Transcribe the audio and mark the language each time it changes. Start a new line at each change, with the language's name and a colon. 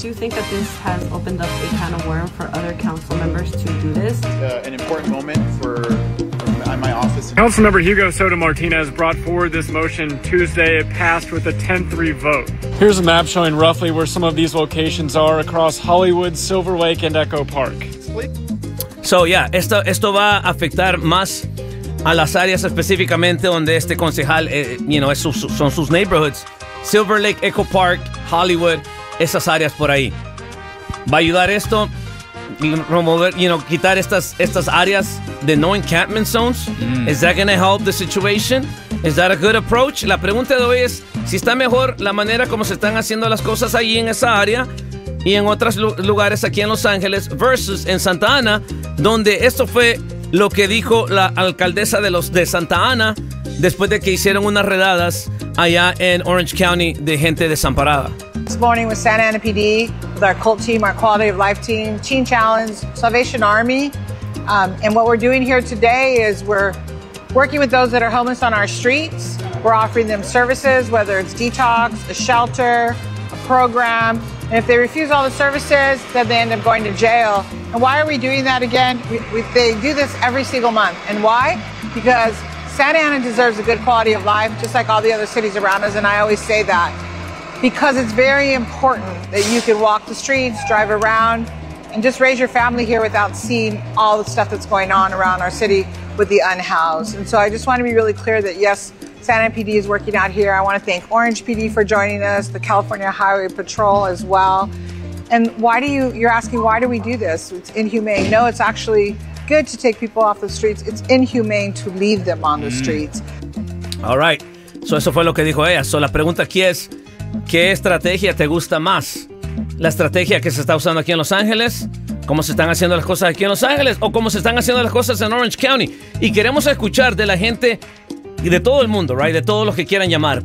English: Do you think that this has opened up a can of worms for other council members to do this? An important moment for my office. Councilmember Hugo Soto Martinez brought forward this motion Tuesday. It passed with a 10-3 vote. Here's a map showing roughly where some of these locations are across Hollywood, Silver Lake, and Echo Park.
Spanish: Esto va a afectar más a las áreas específicamente donde este concejal, son sus neighborhoods. Silver Lake, Echo Park, Hollywood, esas áreas por ahí. ¿Va a ayudar esto? Remover, quitar estas áreas de
English: no encampment zones? Is that going to help the situation? Is that a good approach?
Spanish: La pregunta de hoy es, ¿si está mejor la manera como se están haciendo las cosas allí en esa área y en otros lugares aquí en Los Ángeles versus en Santa Ana, donde esto fue lo que dijo la alcaldesa de Santa Ana después de que hicieron unas redadas allá en Orange County de gente desamparada?
English: This morning with Santa Ana PD, with our CULT team, our Quality of Life team, Teen Challenge, Salvation Army. And what we're doing here today is we're working with those that are homeless on our streets. We're offering them services, whether it's detox, a shelter, a program. And if they refuse all the services, then they end up going to jail. And why are we doing that again? They do this every single month. And why? Because Santa Ana deserves a good quality of life, just like all the other cities around us. And I always say that because it's very important that you can walk the streets, drive around, and just raise your family here without seeing all the stuff that's going on around our city with the unhoused. And so I just want to be really clear that, yes, Santa Ana PD is working out here. I want to thank Orange PD for joining us, the California Highway Patrol as well. And why do you're asking, why do we do this? It's inhumane. No, it's actually good to take people off the streets. It's inhumane to leave them on the streets. All right. So
Spanish: eso fue lo que dijo ella. So la pregunta aquí es, ¿qué estrategia te gusta más? ¿La estrategia que se está usando aquí en Los Ángeles? ¿Cómo se están haciendo las cosas aquí en Los Ángeles? ¿O cómo se están haciendo las cosas en Orange County? Y queremos escuchar de la gente y de todo el mundo, right? De todos los que quieran llamar.